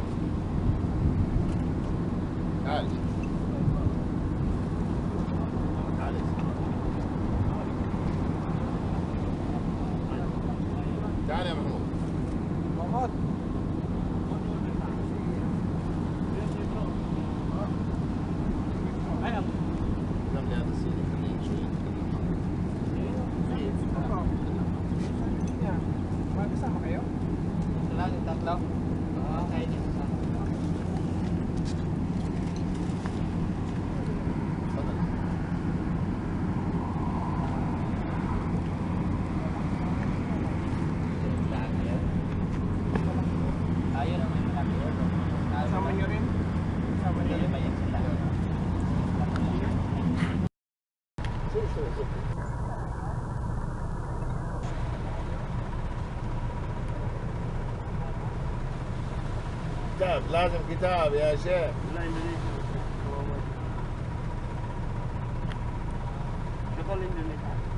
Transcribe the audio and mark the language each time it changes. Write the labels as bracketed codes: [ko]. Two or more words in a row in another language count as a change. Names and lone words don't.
[ar] تعال تعال تعال يا محمود محمود نعم لهذا الصيني خليه شوي [tl] Magkasama kayo? Sila, yung tatlo? Oo, kayo din. Ayun naman yung malaki. Kasama nyo rin? Kasama nyo rin ba yan sila? [ar] كتاب لازم كتاب يا شيخ [tl] Wala, Indonesia. Kapal Indonesia.